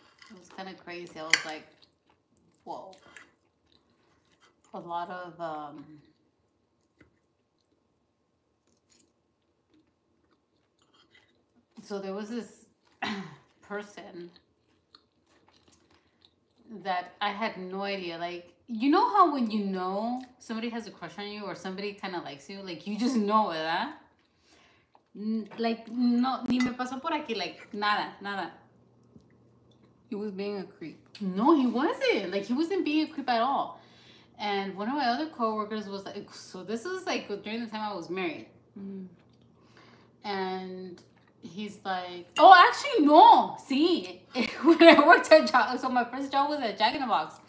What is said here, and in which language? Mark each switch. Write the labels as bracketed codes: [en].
[en] It was kind of crazy. I was like, whoa. A lot of so there was this person that I had no idea. Like, you know how when you know somebody has a crush on you or somebody kind of likes you, like you just know, [es] ¿verdad? Like, no, ni me pasó por aquí, like, nada. [en] He was being a creep. No, he wasn't. Like, he wasn't being a creep at all. And one of my other coworkers was like, so this was like during the time I was married. And he's like, oh, actually, no. See, when I worked at so my first job was at Jack in the Box.